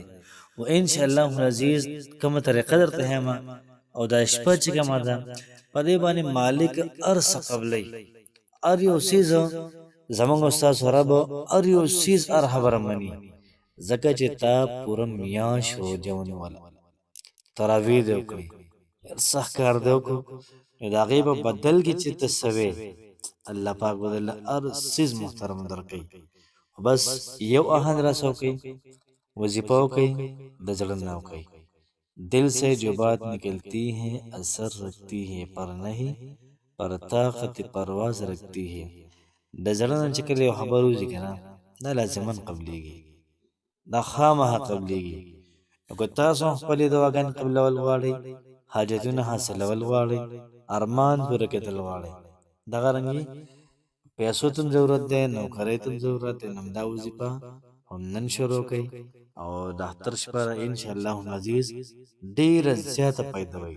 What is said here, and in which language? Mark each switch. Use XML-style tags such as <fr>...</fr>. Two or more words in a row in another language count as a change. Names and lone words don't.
<ps>و</ps> <ar>انشاءالله العزیز</ar> <ps>کومه طریقه درته یم او دا شپه چې کومه ده په دې باندې مالک هر څه قبلوي، هر یو څیز زموږ ستاسو رب هر یو څیز هر خبره مني، ځکه چې تا پوره میاشت روژه ونیوله، تراویح دې وکړې، هر سخت کار دې وکړو، نو د هغې په بدل کې چې ته څه وې الله پاک به درله هر څیز محترم درکوي. خو بس یو آهنګ راسه وکړئ، وظیفه وکړئ، د زړه نه وکړئ.</ps> <ur>دل سے جو بات نکلتی ہے اثر رکھتی ہے پر نہیں پر طاقت پرواز رکھتی ہے.</ur> <ps>د زړه نه چې کله یو خبر وځي که نه، دا لازما قبلیږي، دا خامخا قبلیږي. نو که تاسو هم خپلې دعاګانې قبلول غواړئ، حاجتونه حاصلول غواړئ، ارمان پوره کېدل غواړئ، دغه رنګې پیسو ته هم ضرورت دی، نوکرۍ ته هم ضرورت دی، نو دا وظیفه هم نن شروع کړئ او د اختر شپه</ps> <ar>انشاءالله العزیز</ar> <ps>ډېره زیاته فایده وي.</ps>